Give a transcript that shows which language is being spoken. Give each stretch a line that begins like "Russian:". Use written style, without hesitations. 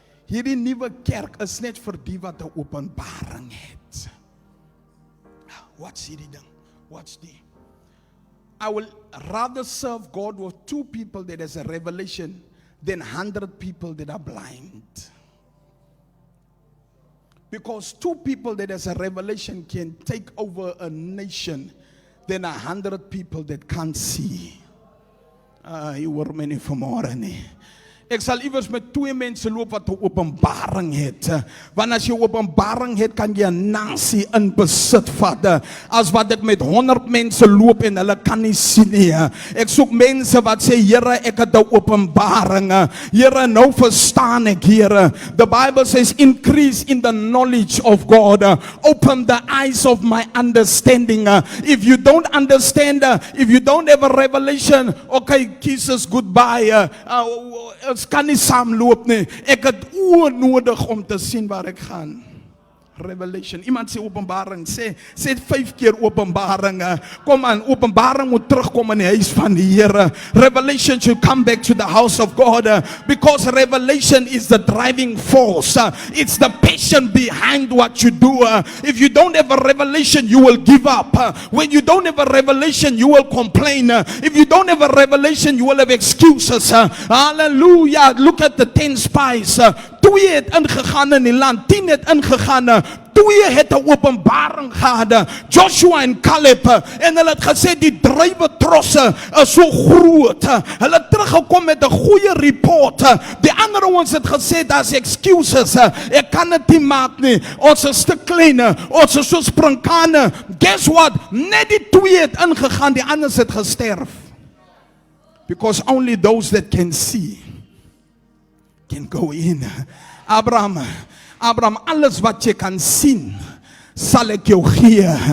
Afrikaans: Hierdie nuwe kerk is net vir die wat 'n openbaring het. Wat's hierdie ding? Wat's die?
English: I will rather serve God with 2 people that has a revelation than 100 people that are blind. Because 2 people that has a revelation can take over a nation than 100 people that can't see.
Afrikaans: Jy hoor my nie vanmôre nie. Ek sal iewers met 2 mense loop wat 'n openbaring het. Want as jy 'n openbaring het, kan jy 'n nasie in besit vat. As wat ek met 100 mense loop en hulle kan nie sien nie. Ek soek mense wat sê, Here, ek het 'n openbaring. Here, nou verstaan ek, Here.
English: The Bible says, increase in the knowledge of God. Open the eyes of my understanding. If you don't understand, if you don't have a revelation, okay, kisses, goodbye.
Afrikaans: Ons kan nie saamloop nie. Ek het oë nodig om te sien waar ek gaan. Revelation. Iemand sê openbaring. Sê 5 keer openbaring. Kom aan, openbaring moet terugkom in die huis van die Here.
English: Revelation should come back to the house of God. Because revelation is the driving force. It's the passion behind what you do. If you don't have a revelation, you will give up. When you don't have a revelation, you will complain. If you don't have a revelation, you will have excuses. Hallelujah. Look at the 10 spies.
Afrikaans: 2 het ingegaan in die land, 10 het ingegaan. 2 het 'n openbaring gehad. Joshua en Caleb. En hulle het gesê die druiwetrosse is so groot. Hulle het teruggekom met 'n goeie report. Die ander ones het gesê daar's excuses. Ek kan dit nie maak nie. Ons is te klein. Ons is so sprinkane.
English: Guess what?
Afrikaans: Net die 2 het ingegaan, die ander het gesterf.
English: Because only those that can see can go in.
Afrikaans: Abraham, alles wat jy kan sien, sal ek jou gee.